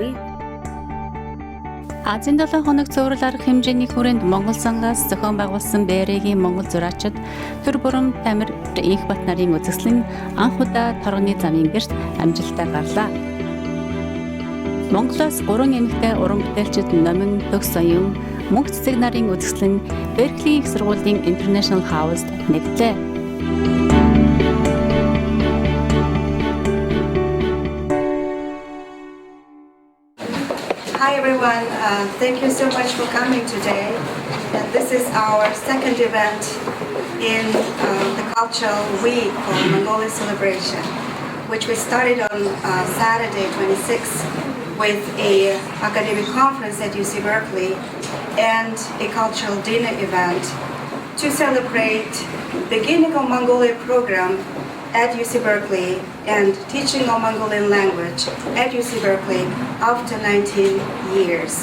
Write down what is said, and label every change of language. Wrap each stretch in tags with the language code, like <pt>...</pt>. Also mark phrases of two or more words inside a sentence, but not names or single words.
<mn>Азийн 7 хоног цуврал арга хэмжээний хүрээнд Монгол сангаас зохион байгуулсан Berkeley-giin Монгол зураачид төр бүрэн тамир их бат нарын үзэсгэлэн анх удаа торгоны замын гэрт амжилттай гарлаа. Монголоос 3 эмэгтэй уран бүтээлчид номин төгс соён мөнх цэцэг нарын үзэсгэлэн Berkeley их сургуулийн International House нэгдлээ.</mn> <en>Hi everyone, thank you so much for coming today. And this is our second event in the cultural week called Mongolia Celebration, which we started on Saturday 26th with an academic conference at UC Berkeley and a cultural dinner event to celebrate beginning of Mongolia program at UC Berkeley and teaching of Mongolian language at UC Berkeley after 19 years.</en>